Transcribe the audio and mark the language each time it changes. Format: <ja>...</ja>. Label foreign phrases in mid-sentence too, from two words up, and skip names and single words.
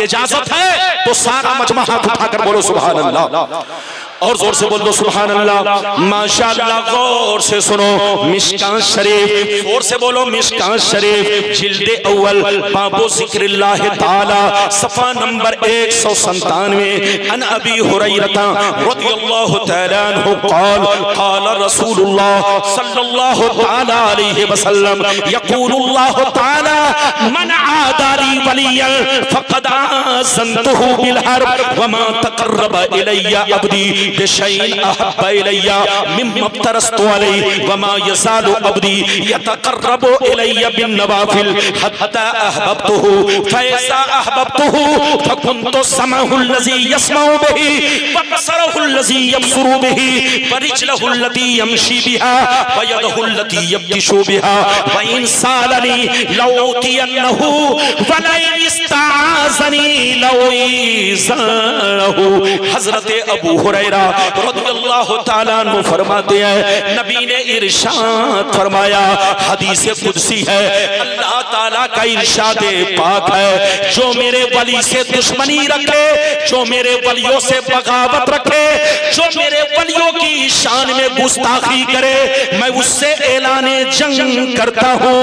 <hi>इजाजत है तो सारा मजमा हाथ उठाकर बोलो</hi> <ar>سبحان الله</ar> <hi>और जोर से बोल दो</hi> <ar>سبحان الله.</ar> <hi>माशाअल्लाह, गौर से सुनो मिशकात शरीफ, जोर से बोलो मिशकात शरीफ, जिल्दे अव्वल, बाबो जिक्रिल्लाह ताला, सफा नंबर 197।</hi> <ar>عن أبي هريرة رضي الله تعالى عنه قال قال رسول الله صلى الله تعالى عليه وسلم يقول الله تعالى من عادى لي وليا فقد آذنته بالحرب وما تقرب إلي عبدي بشيء أحب إلي مما افترضت عليه وما يزال عبدي يتقرب إلي بالنوافل حتى أحببته فإذا أحببته فكنت سمعه الذي يسمع به وبصره الذي يبصر به ورجله التي يمشي بها ويده التي يبطش بها وإن سألني لأعطينه ولئن استعاذني لأعيذنه.</ar> <hi>हज़रत अबू हुरैरा</hi> <ar>رضي الله تعالى عنه</ar> <hi>फरमाते हैं, नबी ने इरशाद फरमाया, हदीस कुदसी है, अल्लाह ताला का इरशाद पाक है, जो मेरे वली से दुश्मनी रखे, जो मेरे वलियों से बगावत रखे, जो मेरे वलियों की शान में गुस्ताखी करे, मैं उससे ऐलाने जंग करता हूँ।</hi>